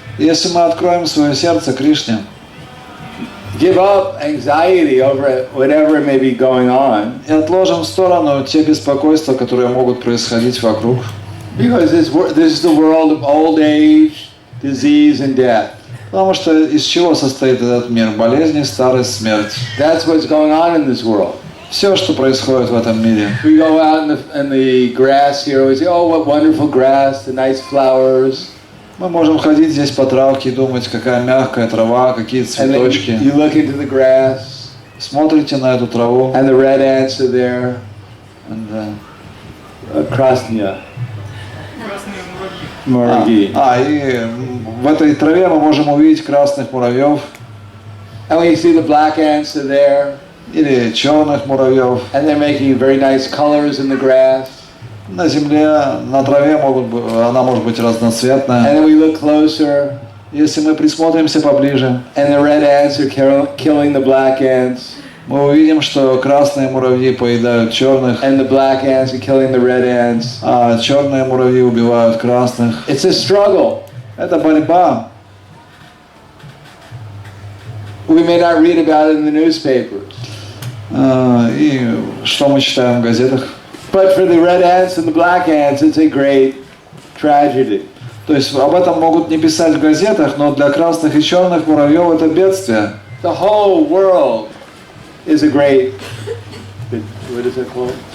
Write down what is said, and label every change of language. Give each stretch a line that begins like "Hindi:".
Russian: Если мы откроем свое сердце Кришне,
English: give up anxiety over whatever may be going on,
Russian: и отложим в сторону те беспокойства, которые могут происходить вокруг,
English: because this is the world of old age, disease, and death.
Russian: потому что из чего состоит этот мир? Болезни, старость, смерть.
English: That's what's going on in this world.
Russian: Все, что происходит в этом мире.
English: We go out in the grass here, we say, oh, what wonderful grass, the nice flowers.
Russian: Мы можем ходить здесь по травке и думать, какая мягкая трава, какие цветочки.
English: You look into the grass,
Russian: Смотрите на эту траву.
English: and the red ants are there. And, Krasnya. Murgi.
Russian: И в этой траве мы можем увидеть красных муравьев
English: And we see the black ants are there,
Russian: или черных муравьев.
English: and they're making very nice colors in the grass.
Russian: На земле, на траве она может быть
English: And
Russian: разноцветная.
English: then we look closer,
Russian: Если мы присмотримся поближе,
English: and the red ants are killing the black ants,
Russian: мы увидим, что красные муравьи поедают черных,
English: and the black ants are killing the red ants.
Russian: а черные муравьи убивают красных.
English: It's a struggle.
Russian: Это борьба.
English: We may not read about it in the newspapers,
Russian: И что мы читаем в газетах?
English: but for the red ants and the black ants, it's a great tragedy.
Russian: То есть об этом могут не писать в газетах, но для красных и черных муравьев это бедствие.
English: The whole world is a great, what is it called?